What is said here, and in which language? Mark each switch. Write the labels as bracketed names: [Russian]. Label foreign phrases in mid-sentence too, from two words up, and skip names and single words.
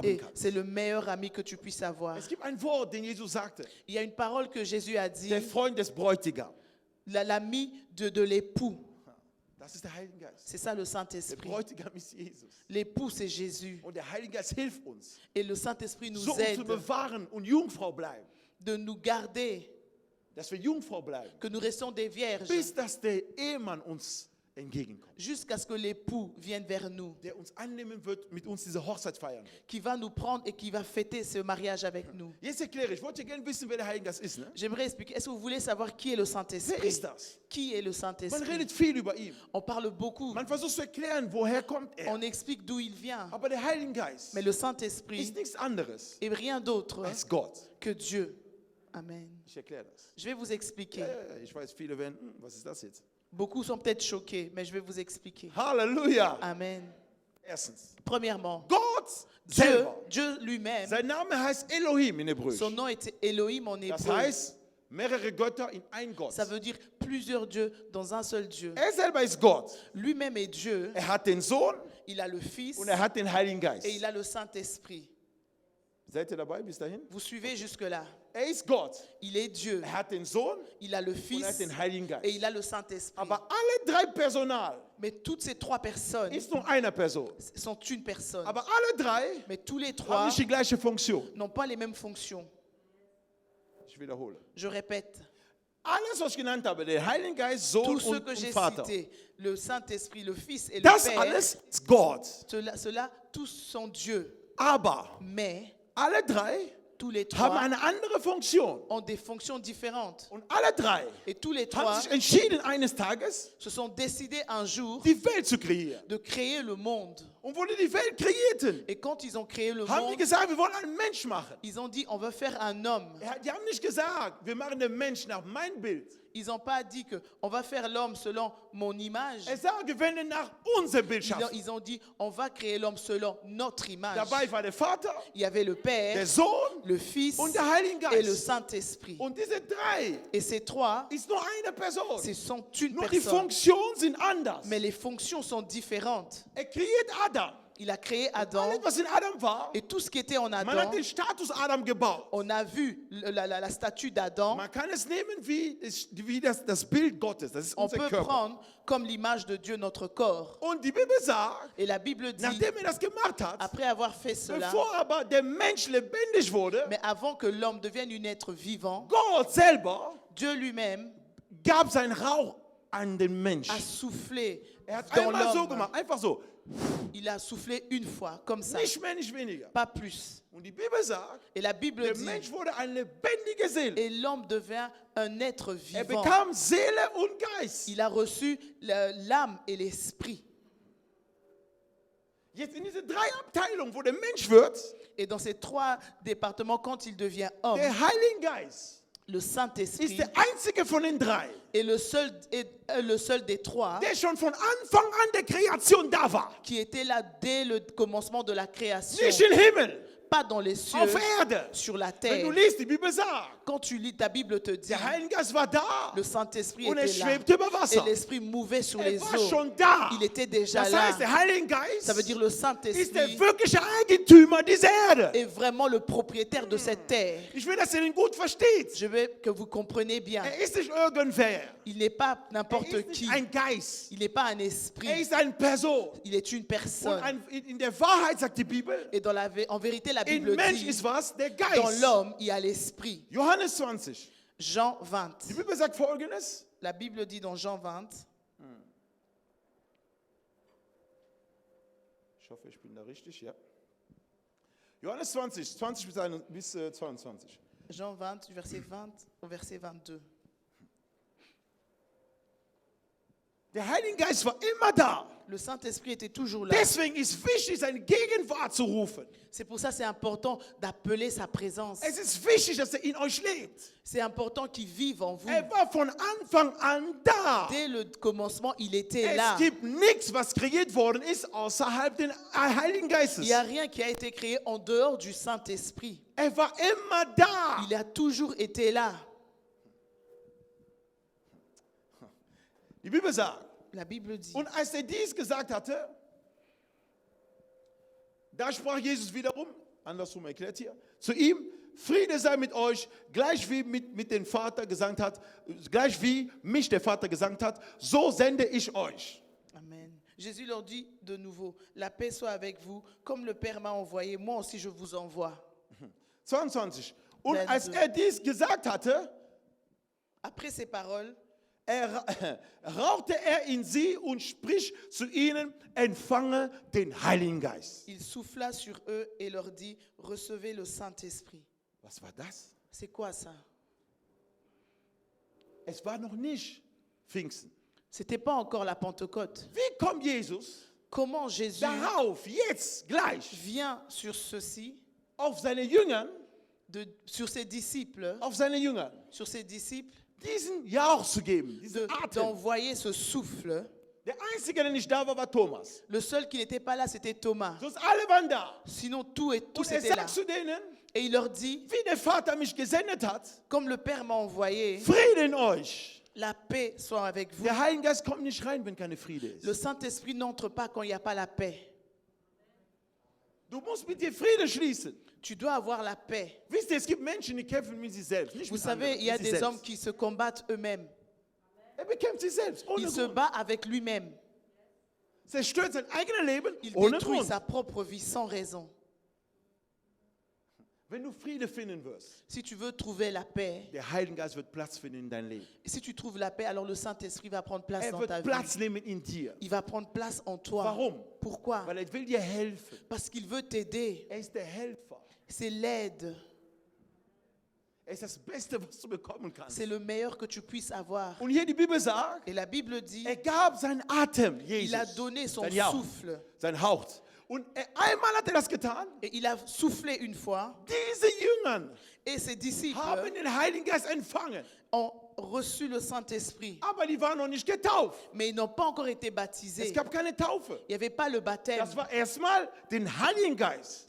[French] et [German] kannst. [French] c'est le meilleur ami que tu puisses avoir. [German] Es gibt ein Wort, den Jesus sagte. [French] Il y a une parole que Jésus a dit, [German] Der Freund des Bräutigams. [French] l'ami de l'époux. [German] Das ist der Heilige Geist. [French] C'est ça le [German] Der [French] Saint-Esprit. [German] Bräutigam ist Jesus. [French] L'époux, c'est Jésus. [German] Und der Heilige Geist hilft uns, [French] Et le Saint-Esprit nous [German] so uns zu [French] aide [German] bewahren und Jungfrau bleiben. [French] de nous garder, [German] Dass wir Jungfrau bleiben. [French] que nous restions des vierges, [German] Bis dass der Ehemann uns entgegenkommt. [French] jusqu'à ce que l'époux vienne vers nous, [German] Der uns annehmen wird, mit uns diese Hochzeit feiern wird. [French] qui va nous prendre et qui va fêter ce mariage avec nous. [German] Jetzt erkläre ich, wollt ihr gerne wissen, wer der Heilige Geist ist, ne? [French] J'aimerais expliquer, est-ce que vous voulez savoir qui est le [German] Wer [French] Saint-Esprit? [German] ist das? [French] Qui est le [German] Man [French] Saint-Esprit? [German] redet viel über ihn. [French] On parle beaucoup, [German] Man versucht zu erklären, woher kommt er. [French] on explique d'où il vient, [German] Aber der Heilige Geist [French] mais le [German] ist [French] Saint-Esprit [German] nichts anderes [French] est rien d'autre [German] als Gott. [French] que Dieu. Amen. [German] Ich erkläre das. [French] Je vais vous expliquer. [German] Ich weiß, viele werden, was ist das jetzt? [French] Beaucoup sont peut-être choqués, mais je vais vous expliquer. [German] Halleluja. Amen. Erstens, [French] Premièrement, [German] Gott [French] Dieu, [German] selber. [French] Dieu lui-même, [German] Sein Name heißt Elohim in Hebräisch. [French] son nom est Elohim en [German] Das [French] hébreu. [German] heißt, mehrere Götter in ein Gott. [French] Ça veut dire plusieurs dieux dans un seul Dieu. [German] Er selber ist Gott. [French] Lui-même est Dieu, [German] Er hat den Sohn [French] il a le Fils [German] und er hat den Heiligen Geist. [French] et il a le Saint-Esprit. [German] Seid ihr dabei bis dahin? [French] Vous suivez jusque-là? [German] Er ist Gott. [French] Il est Dieu, [German] Er hat den Sohn [French] il a le [German] und er hat [French] Fils [German] den Heiligen [French] et [German] Geist. [French] il a le Saint-Esprit. [German] Aber alle drei Personal [French] Mais toutes ces trois personnes [German] ist nur eine Person. [French] sont une personne. [German] Aber alle drei [French] Mais tous les [German] haben [French] trois [German] nicht die gleiche Funktion. [French] n'ont pas les mêmes fonctions. [German] Ich wiederhole. [French] Je répète, [German] Alles, was ich genannt habe, der Heilige Geist, Sohn [French] tous ceux [German] und [French] que j'ai [German] Vater, [French] cités, le Saint-Esprit, le Fils et le [German] das [French] Père, [German] alles ist Gott. [French] ceux-là, tous sont Dieu. [German] Aber [French] Mais [German] alle drei [French] tous les [German] haben [French] trois [German] eine andere Funktion. [French] ont des fonctions différentes. [German] Und alle drei [French] Et tous les [German] haben [French] trois [German] sich entschieden, eines Tages [French] se sont décidés un jour [German] die Welt zu kreieren. [French] de créer le monde. [German] Und wo die die Welt kreierten, [French] Et quand ils ont créé le [German] haben die [French] monde, [German] gesagt, wir wollen einen Mensch machen. [French] ils ont dit on veut faire un homme. [German] Die haben nicht gesagt, wir machen den Menschen nach mein Bild. [French] Ils n'ont pas dit que on va faire l'homme selon mon image. [German] Er sagt, wir werden nach unser Bild schaffen. [French] Ils ont dit on va créer l'homme selon notre image. [German] Dabei war der Vater, [French] Il y avait le [German] der [French] Père, [German] Sohn [French] le Fils [German] und der Heilige [French] et le [German] Geist. [French] Saint-Esprit. [German] Und diese drei [French] Et ces trois, [German] ist nur eine Person. [French] ce sont une [German] Nur die [French] personne. [German] Funktionen sind anders. [French] Mais les fonctions sont différentes. [German] Er kreiert Adam. [French] Il a créé Adam [German] Alles, was in Adam war, [French] et tout ce qui était en [German] man hat [French] Adam, [German] den Status Adam gebaut. [French] on a vu la statue d'Adam. [German] Man kann es nehmen wie das Bild Gottes. Das ist [French] On [German] unser [French] peut [German] Körper. [French] prendre comme l'image de Dieu notre corps. [German] Und die Bibel sagt, [French] Et la Bible dit, [German] nachdem er das gemacht hat, [French] après avoir fait cela, [German] bevor aber der Mensch lebendig wurde, [French] mais avant que l'homme devienne un être vivant, [German] Gott selber [French] Dieu lui-même [German] gab seinen Rauch an den Mensch. [French] a soufflé [German] Er hat [French] dans [German] einmal so [French] l'homme. [German] gemacht, einfach so. [French] Il a soufflé une fois, comme ça, [German] Nicht mehr, nicht weniger. [French] pas plus. [German] Und die Bibel sagt, [French] Et la Bible [German] der [French] dit, [German] Mensch wurde eine lebendige Seele. [French] et l'homme devint un être [German] Er [French] vivant. [German] bekam Seele und Geist. [French] Il a reçu l'âme et l'esprit. [German] Jetzt in diese drei Abteilungen, wo der Mensch wird, [French] Et dans ces trois départements, quand il devient homme, [German] der Heilige Geist [French] le [German] ist [French] Saint-Esprit [German] der einzige von den drei, [French] est le seul des trois [German] der schon von Anfang an der Kreation da war. [French] qui était là dès le commencement de la création. [German] Nicht im Himmel, [French] Pas dans les cieux, [German] auf Erde. [French] sur la [German] Wenn [French] terre. [German] du liest, die Bibel sagt, [French] Quand tu lis ta Bible, te dit, [German] der Heilige Geist war da [French] le Saint-Esprit [German] und er [French] était là. [German] schwebte über [French] Et [German] Wasser. [French] l'Esprit mouvait sur [German] Er [French] les [German] war [French] eaux. [German] schon da. [French] Il était déjà [German] Das [French] là. [German] heißt, der Heilige Geist [French] Ça veut dire le [German] ist [French] Saint-Esprit [German] der wirkliche Eigentümer dieser Erde. [French] est vraiment le propriétaire de cette terre. [German] Ich will, dass ihr ihn gut versteht. [French] Je veux que vous compreniez bien. [German] Er ist nicht irgendwer. [French] Il n'est pas [German] Er [French] n'importe [German] ist [French] qui. [German] nicht ein Geist. [French] Il n'est pas un [German] Er [French] esprit. [German] ist eine Person. [French] Il est une [German] Und [French] personne. [German] in der Wahrheit sagt die Bibel, [French] Et en vérité, la [German] in [French] Bible [German] Mensch [French] dit, [German] ist was? Der [French] dans [German] Geist. [French] l'homme, il y a l'esprit. [German] Johannes 20. [French] Jean 20. [German] Die Bibel sagt Folgendes. [French] La Bible dit dans Jean 20, [German] Ich hoffe, ich bin da richtig, ja. Johannes 20, 20 bis 22. [French] Jean 20, verset 20 au verset 22. [German] Der Heilige Geist war immer da. [French] Le Saint-Esprit était toujours là. [German] Deswegen ist wichtig, seine Gegenwart zu rufen. [French] C'est pour ça que c'est important d'appeler sa présence. [German] Es ist wichtig, dass er in euch lebt. [French] C'est important qu'il vive en vous. [German] Er war von Anfang an da. [French] Dès le commencement, il était [German] Es [French] là. [German] gibt nichts, was kreiert worden ist, außerhalb des Heiligen Geistes. [French] Il n'y a rien qui a été créé en dehors du Saint-Esprit. [German] Er war immer da. [French] Il a toujours été là. [German] Die Bibel sagt, [French] La Bible dit, [German] und als er dies gesagt hatte, da sprach Jesus wiederum, andersrum erklärt hier, zu ihm, Friede sei mit euch, gleich wie mit dem Vater gesandt hat, gleich wie mich der Vater gesandt hat, so sende ich euch. Amen. [French] Jésus leur dit de nouveau, la paix soit avec vous, comme le Père m'a envoyé, moi aussi je vous envoie. 22. [German] Und Wenn als du- er dies gesagt hatte, [French] Après ces paroles, [German] rauchte in sie und spricht zu ihnen, empfange den Heiligen Geist. [French] Il souffla sur eux et leur dit, recevez le Saint-Esprit. [German] Was war das? [French] C'est quoi ça? [German] Es war noch nicht Pfingsten. [French] C'était pas encore la Pentecôte. [German] Wie kommt Jesus [French] Comment Jésus [German] darauf, jetzt, gleich, [French] vient sur ceci, [German] auf seine Jünger, [French] sur ses disciples, [German] diesen Jauch zu geben, diesen Atem. [French] d'envoyer ce souffle? [German] Der Einzige, der nicht da war, war Thomas. [French] Le seul qui n'était pas là, c'était Thomas. [German] Sonst alle waren da. [French] Sinon, tous [German] Und [French] étaient là. [German] sagt zu denen, [French] Et il leur dit, [German] wie der Vater mich gesendet hat, [French] comme le Père m'a envoyé, [German] Friede in euch. [French] la paix soit avec vous. [German] Der Heilige Geist kommt nicht rein, wenn keine Friede [French] Le [German] ist. [French] Saint-Esprit n'entre pas quand il n'y a pas la paix. [German] Du musst mit dir Friede schließen. [French] Tu dois avoir la paix. [German] Wisst ihr, es gibt Menschen, die kämpfen mit sich selbst. Nicht [French] Vous [German] mit [French] savez, [German] anderen, [French] il y a [German] mit sich [French] des [German] selbst. [French] hommes qui se combattent eux-mêmes. [German] Er bekämpft sich selbst, ohne [French] Il se [German] Grund. [French] bat avec lui-même. [German] Zerstört sein eigenes Leben, [French] Il [German] ohne [French] détruit [German] Grund. [French] sa propre vie sans raison. [German] Wenn du Friede finden wirst, [French] Si tu veux trouver la paix, [German] der Heilige Geist wird Platz finden in dein Leben. [French] si tu trouves la paix, alors le Saint-Esprit va prendre place dans [German] Er [French] ta [German] wird [French] vie. [German] Platz nehmen in dir. [French] Il va prendre place en toi. [German] Warum? [French] Pourquoi? [German] Weil er will dir helfen. [French] Parce qu'il veut t'aider. [German] Er ist der Helfer. [French] C'est l'aide. [German] Er ist das Beste, was du bekommen kannst. [French] C'est le meilleur que tu puisses avoir. [German] Und hier die Bibel sagt, [French] Et la Bible dit, [German] er gab seinen Atem, [French] il a [German] Jesus, [French] donné son [German] sein Jauch, [French] souffle. [German] sein Hauch. Und einmal hat er das getan. [French] Et il a soufflé une fois. [German] Diese Jünger [French] Et ses disciples [German] haben den Heiligen Geist empfangen. [French] ont reçu le Saint-Esprit. [German] Aber die waren noch nicht getauft. [French] Mais ils n'ont pas encore été [German] Es [French] baptisés. [German] gab keine Taufe. [French] Il n'y avait pas le baptême. [German] Das war erstmal den Heiligen Geist.